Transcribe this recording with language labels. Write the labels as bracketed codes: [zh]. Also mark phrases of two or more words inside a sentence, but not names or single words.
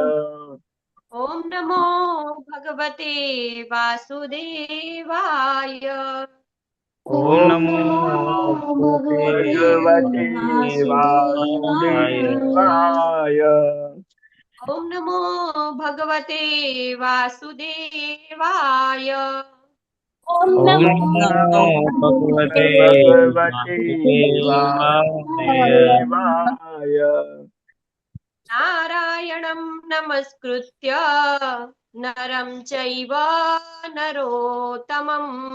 [sa] ॐ नमो भगवते वासुदेवाय. ओम Om नमो Namo भगवते Bhagavate वासुदेवाय। Vasudevaya. ॐ नमो भगवते वासुदेवाय. ઓમ ओम નમો नमो भगवते Bhagavate वासुदेवाय। Vasudevaya. नारायणं नमस्कृत्य नरं चैव नरोत्तमम्